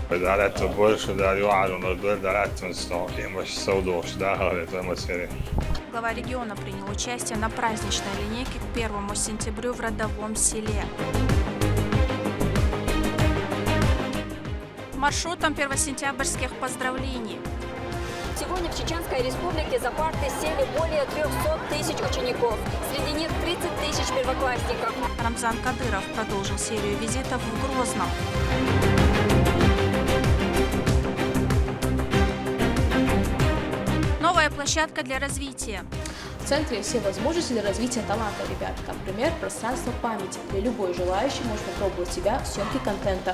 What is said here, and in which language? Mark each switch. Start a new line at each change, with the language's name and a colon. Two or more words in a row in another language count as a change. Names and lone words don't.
Russian: Глава региона принял участие на праздничной линейке к 1 сентября в родовом селе. Маршрутом первосентябрьских поздравлений. Сегодня в Чеченской Республике за парты сели более 300 тысяч учеников. Среди них 30 тысяч первоклассников. Рамзан Кадыров продолжил серию визитов в Грозном. Новая площадка для развития. В центре все возможности для развития таланта ребят. Например, пространство памяти, где любой желающий может попробовать себя в съемке контента.